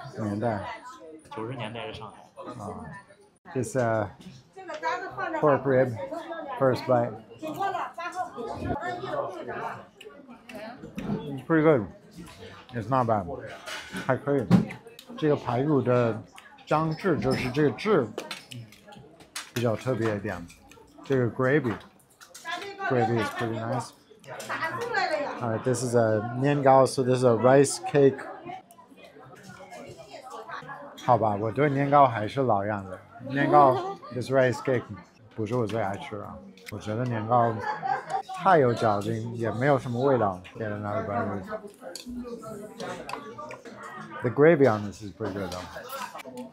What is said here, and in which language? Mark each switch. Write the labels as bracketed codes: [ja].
[zh] 年代。90年代的上海。啊。 [en] This pork rib, first bite. It's pretty good. It's not bad. [zh] 还可以。这个排骨的张质就是这个质比较特别一点。 [en] 这个 gravy is pretty nice. Alright, this is a 年糕 so this is a rice cake. [zh] 好吧，我对年糕还是老样的。年糕 [en] this rice cake [zh] 不是我最爱吃啊。我觉得年糕太有嚼劲，也没有什么味道。 [en] Get another bite. The gravy on this is pretty good though.